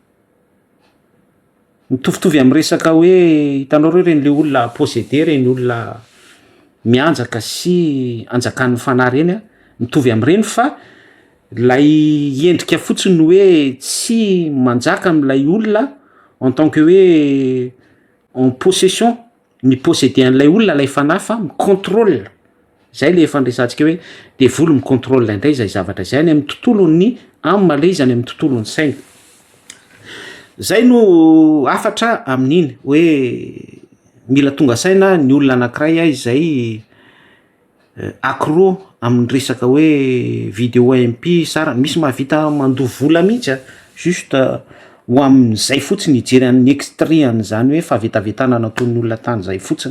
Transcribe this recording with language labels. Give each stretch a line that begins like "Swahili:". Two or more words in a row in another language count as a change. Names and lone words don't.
Malagasy: Mitovitovy amin'ny resaka hoe hitanao reny le olona possédé, reny olona mianjaka sy anjakan'ny fanahy reny mitovy amin'ireny, fa lay endrika fotsiny hoe tsy manjaka amin'ilay olona
French: en tant que
Malagasy: hoe
French: en possession,
Malagasy: ny possédé an'ilay olona lay fanahy fa mi-contrôle. Zay le efa niresantsika hoe devolo mi-contrôle indray zay zavatra zay any amin'ny tontolon'ny âme le izy, any amin'ny tontolon'ny saina. Zay no afatra amin'iny hoe mila tonga saina ny olona anankiray izay accro amin'ny resaka hoe vidéo MP sara, misy mahavita mandoha vola mihitsy juste ho amin'izay fotsiny hijery an'ny extrait zany hoe fahavetavetana nataon'ny olona tany zay fotsiny.